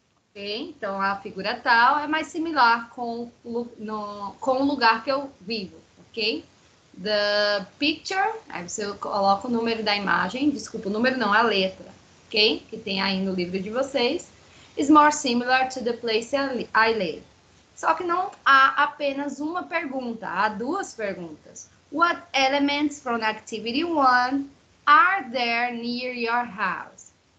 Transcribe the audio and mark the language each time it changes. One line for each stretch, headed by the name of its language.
Portuguese: Ok? Então, a figura tal é mais similar com o lugar que eu vivo, ok?
English: The picture,
Portuguese: aí você coloca o número da imagem, desculpa, o número não, a letra, ok? Que tem aí no livro de vocês.
English: Is more similar to the place I live.
Portuguese: Só que não há apenas uma pergunta, há duas perguntas.
English: What elements from activity 1 are there near your house?